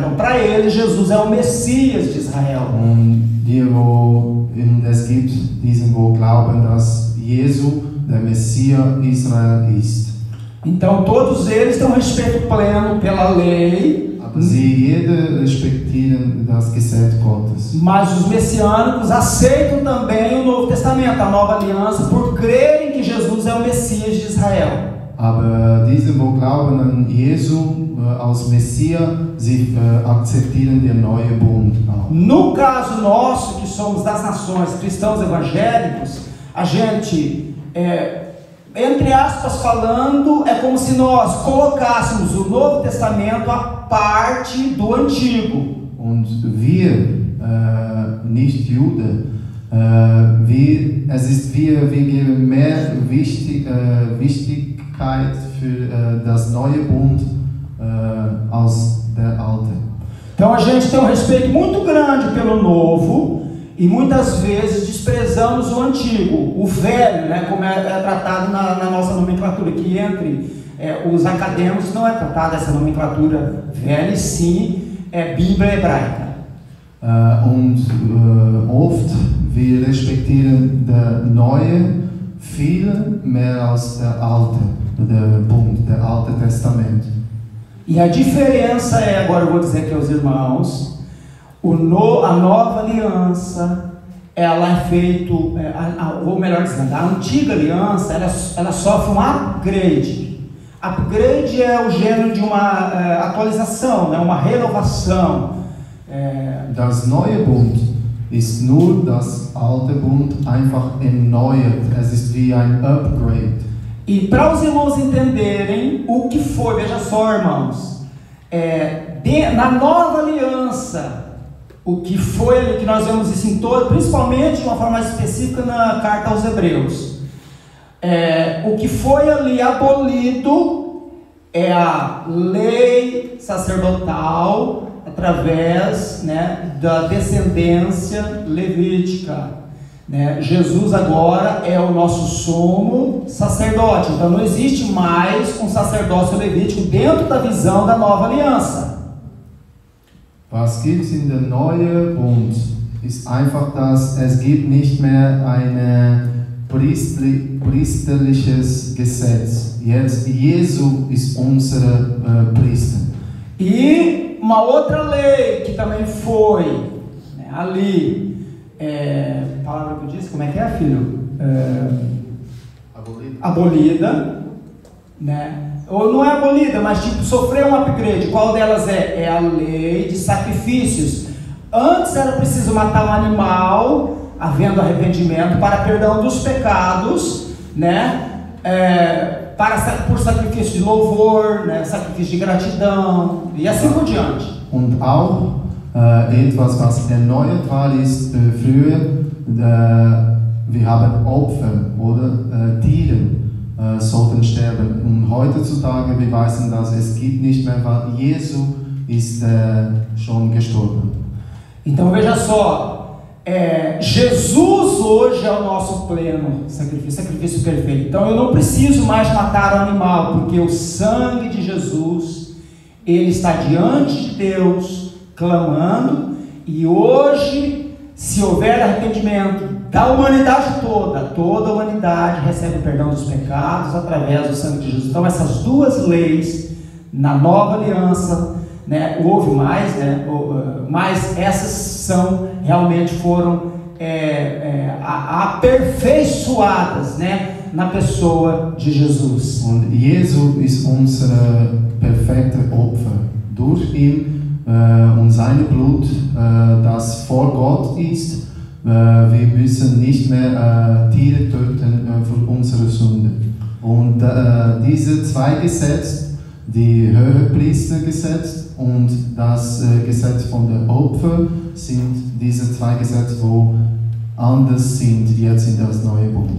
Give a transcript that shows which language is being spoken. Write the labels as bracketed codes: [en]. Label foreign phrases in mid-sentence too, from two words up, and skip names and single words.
[pt] Então, para eles, Jesus é o Messias de Israel. [de] Es gibt diesen, wo glauben, dass Jesus der Messias Israel ist. [pt] Então, todos eles têm um respeito pleno pela lei. [de] Sie respektieren das Gesetz Gottes. [pt] Mas os messiânicos aceitam também o Novo Testamento, a Nova Aliança, por crerem que Jesus é o Messias de Israel. [de] Aber diese, wo glauben an Jesus als Messias, sie akzeptieren den neuen Bund auch. [pt] No caso nosso, que somos das nações, cristãos evangélicos, a gente, entre aspas falando, é como se nós colocássemos o Novo Testamento à parte do Antigo. [de] Und wir, nicht Juden, wir geben mehr Wichtigkeit für das neue Bund als der alte. [pt] Então a gente tem um respeito muito grande pelo Novo e muitas vezes desprezamos o Antigo, o Velho, né, como é tratado na nossa nomenclatura, que entre os acadêmicos não é tratada essa nomenclatura velha, e sim Bíblia hebraica. [de] Oft wir respektieren der Neue viel mehr als der Alte, der Bund, der Alte Testament. [pt] E a diferença agora eu vou dizer aqui aos irmãos, a nova aliança, ela é feito, ou melhor dizendo, a antiga aliança, ela sofre um upgrade. Upgrade é o gênero de uma atualização, né, uma renovação. [de] Das neue Bund ist nur das alte Bund einfach erneuert. Es ist wie ein Upgrade. [pt] E para os irmãos entenderem o que foi, veja só, irmãos, na nova aliança, o que foi ali, que nós vemos isso em todo, principalmente de uma forma mais específica na carta aos Hebreus, o que foi ali abolido é a lei sacerdotal através, né, da descendência levítica. Né? Jesus agora é o nosso sumo sacerdote, então não existe mais um sacerdócio levítico dentro da visão da nova aliança. [de] Was gibt in der neuen Bund ist einfach, dass es gibt nicht mehr eine priesterliches Gesetz. Jetzt Jesu ist unser Priester. [pt] E uma outra lei que também foi, né, ali, a palavra que eu disse, como é que é, filho? Abolida, né? Ou não é abolida, mas tipo, sofreu um upgrade. Qual delas é? É a lei de sacrifícios. Antes era preciso matar um animal, havendo arrependimento, para perdão dos pecados, né? Por sacrifício de louvor, né? Sacrifício de gratidão, e assim por diante. [de] Und auch etwas, was erneuert war, ist früher, wir haben Opfer oder Tiere sollten sterben. Und heutzutage beweisen, dass es gibt nicht mehr, weil Jesus ist schon gestorben. [pt] Então veja só, Jesus hoje é o nosso pleno sacrifício perfeito. Então eu não preciso mais matar o animal, porque o sangue de Jesus, ele está diante de Deus, clamando, e hoje, se houver arrependimento da humanidade toda a humanidade recebe o perdão dos pecados através do sangue de Jesus. Então essas duas leis, na nova aliança, né, houve mais, né, mas essas realmente foram aperfeiçoadas, né, na pessoa de Jesus. [de] Und Jesus ist unser perfekter Opfer. Durch ihn und sein Blut, das vor Gott ist, wir müssen nicht mehr Tiere töten für unsere Sünde. Und diese zwei Gesetze, die Hohepriestergesetz und das Gesetz von der Opfer, sind diese zwei Gesetze, wo anders sind jetzt in das neue Bund.